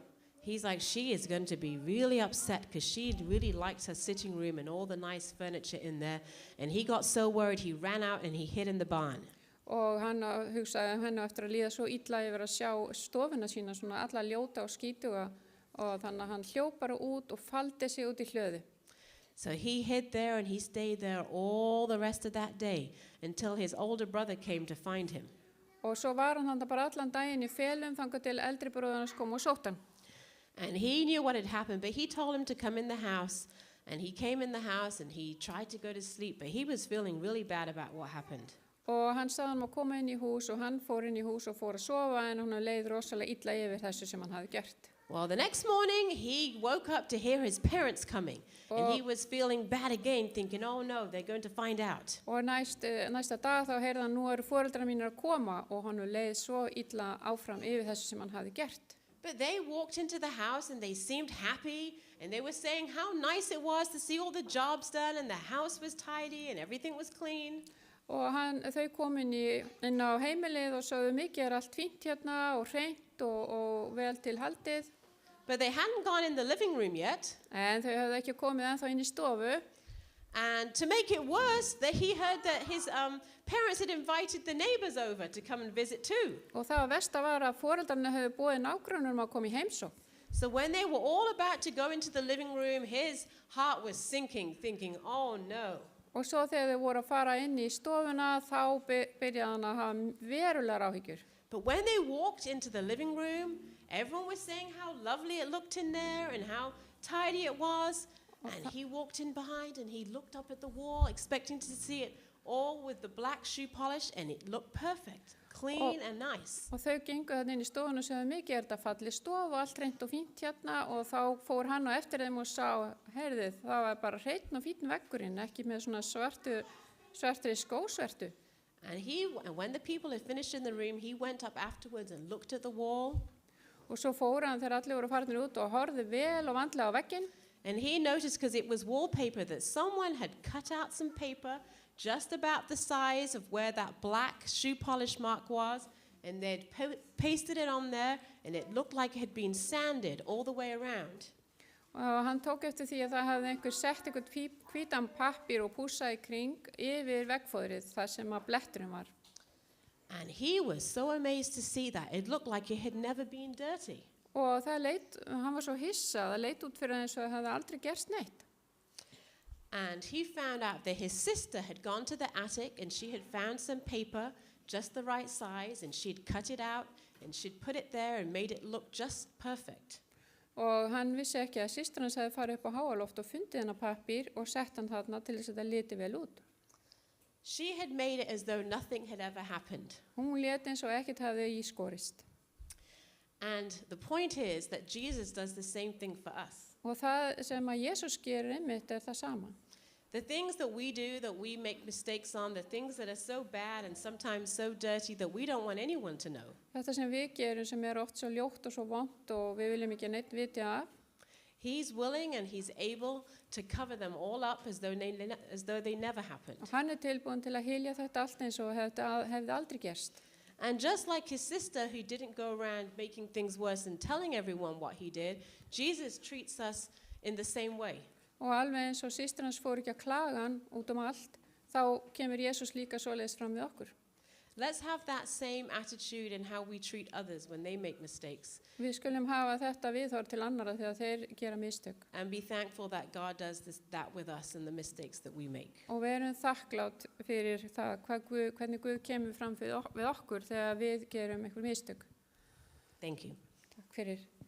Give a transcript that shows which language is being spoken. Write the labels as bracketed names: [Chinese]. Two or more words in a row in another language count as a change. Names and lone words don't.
[English] He's like, she is going to be really upset because she really liked her sitting room and all the nice furniture in there. And he got so worried, he ran out and he hid in the barn. [Icelandic] Og hann hugsaði henni eftir að líða svo illa yfir að sjá stofuna sína svona alla ljóta og skítuga, og þannig að hann hljóp bara út og faldi sig út í hlöðu. [English] So he hid there and he stayed there all the rest of that day until his older brother came to find him. [Icelandic] Og svo var hann þarna bara allan daginn í felum þangað til eldri bróðir hans kom og sótt hann. [English] And he knew what had happened, but he told him to come in the house. And he came in the house and he tried to go to sleep, but he was feeling really bad about what happened. [Icelandic] Og hann sagði hann að koma inn í hús, og hann fór inn í hús og fór að sofa, en hann leið rosalega illa yfir þessu sem hann hafði gert. [English] Well, the next morning, he woke up to hear his parents coming. And he was feeling bad again, thinking, oh no, they're going to find out. [Icelandic] Og næsta dag þá heyrði hann, nú eru foreldrar mínir að koma, og hann leið svo illa áfram yfir þessu sem hann hafði gert. [English] But they walked into the house and they seemed happy and they were saying how nice it was to see all the jobs done and the house was tidy and everything was clean. [Icelandic] Og þau kom inn á heimilið og sögðu mikið allt fínt hérna og hreint og vel til haldið. [English] But they hadn't gone in the living room yet. [Icelandic] En þau höfðu ekki komið ennþá inn í stofu. [English] And to make it worse, he heard that his parents had invited the neighbors over to come and visit too. [Icelandic] Og það versta var að foreldrarnir höfðu boðið nágrönnum að koma í heimsókn. [English] So when they were all about to go into the living room, his heart was sinking, thinking, oh no. [Icelandic] Og svo þegar þau voru að fara inn í stofuna, þá byrjaði hann að hafa verulegar áhyggjur. [English] But when they walked into the living room, everyone was saying how lovely it looked in there and how tidy it was. And he walked in behind and he looked up at the wall, expecting to see it all with the black shoe polish, and it looked perfect, clean and nice. [Icelandic] Og þau gengu þarna inn í stofuna og sögðu mikið þetta falleg stof og allt hreint og fínt hérna, og þá fór hann á eftir þeim og sá, heyrðu, það var bara hreinn og fínn veggurinn, ekki með svona svartri skósvertu. [English] And when the people had finished in the room, he went up afterwards and looked at the wall. [Icelandic] Og svo fór hann þegar allir voru farnir út og horfði vel og vandlega á vegginn. [English] And he noticed, because it was wallpaper, that someone had cut out some paper just about the size of where that black shoe polish mark was, and they'd pasted it on there, and it looked like it had been sanded all the way around. [Icelandic] Og hann tók eftir því að það hafði einhver sett einhvern hvítan pappír og pússað í kring yfir veggfóðrið þar sem að bletturinn var. [English] And he was so amazed to see that. It looked like it had never been dirty. [Icelandic] Og hann var svo hissa, það leit út fyrir eins og það hefði aldrei gerst neitt. [English] And he found out that his sister had gone to the attic and she had found some paper just the right size, and she'd cut it out and she'd put it there and made it look just perfect. [Icelandic] Og hann vissi ekki að systir hans hefði farið upp á háaloft og fundið hennar pappír og sett hann þarna til þess að það liti vel út. [English] She had made it as though nothing had ever happened. [Icelandic] Hún lét eins og ekkert hefði í skorist. [English] And the point is that Jesus does the same thing for us. [Icelandic] Og það sem að Jesus gerir einmitt það sama. [English] The things that we do, that we make mistakes on, the things that are so bad and sometimes so dirty that we don't want anyone to know. [Icelandic] Þetta sem við gerum sem oft svo ljótt og svo vont og við viljum ekki neitt vita af. [English] He's willing and he's able to cover them all up as though they never happened. [Icelandic] Og hann tilbúin til að hylja þetta allt eins og hefði aldrei gerst. [English] And just like his sister who didn't go around making things worse and telling everyone what he did, Jesus treats us in the same way. [Icelandic] Og alveg eins og systir hans fór ekki að klaga hann út allt, þá kemur Jesus líka svoleiðis fram við okkur. [English] Let's have that same attitude in how we treat others when they make mistakes. [Icelandic] Við skulum hafa þetta viðhorf til annarra þegar þeir gera mistök. [English] And be thankful that God does that with us and the mistakes that we make. [Icelandic] Og við erum þakklátt fyrir það hvernig Guð kemur fram við okkur þegar við gerum einhver mistök. [English] Thank you. [Icelandic] Takk fyrir.